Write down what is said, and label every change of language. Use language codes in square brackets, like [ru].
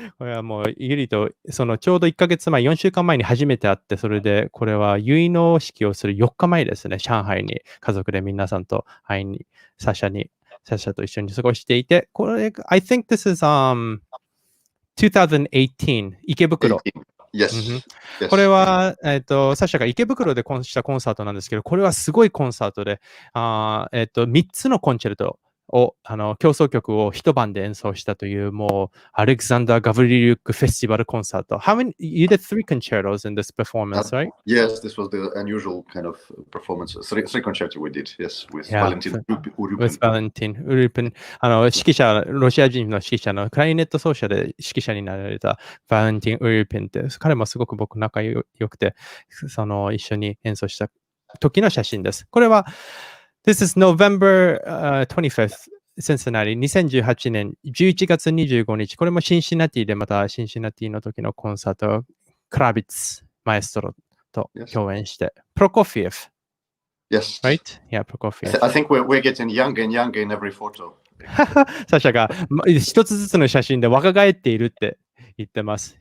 [ja] これはもう、ユリとちょうど1ヶ月前、4週間前に初めて会って、それで、これは結納式をする4日前ですね、上海に家族で皆さんと会いに、サシャと一緒に過ごしていて、これ、 [en] I think this is2018、 [ja] 池袋。 [en] Yes. [ja] これは、サシャが池袋でしたコンサートなんですけど、これはすごいコンサートで、3つのコンチェルトを、協奏曲を一晩で演奏したという、もう、アレクサンダー・ガヴリリュックフェスティバルコンサート。 [en] You did 3 concertos in this performance, right? Yes, this was the unusual kind of performance. Three concerti we did, yes, with Valentin Urupin. With Valentin Urupin. [ja] 指揮者、ロシア人の指揮者のクラリネット奏者で指揮者になられたバレンティン・ウルピンって、彼もすごく僕仲良くて、一緒に演奏した時の写真です。これは、 [en] This is November 25th, Cincinnati. [ja] 2018年11月25日。これもシンシナティでまたシンシナティの時のコンサート、クラビッツ、マエストロと共演して。 [en] Prokofiev. Yes. Right? Yeah, Prokofiev. I think we're getting younger and younger in every photo. [ja] サシャが一つずつの写真で若返っているって言ってます。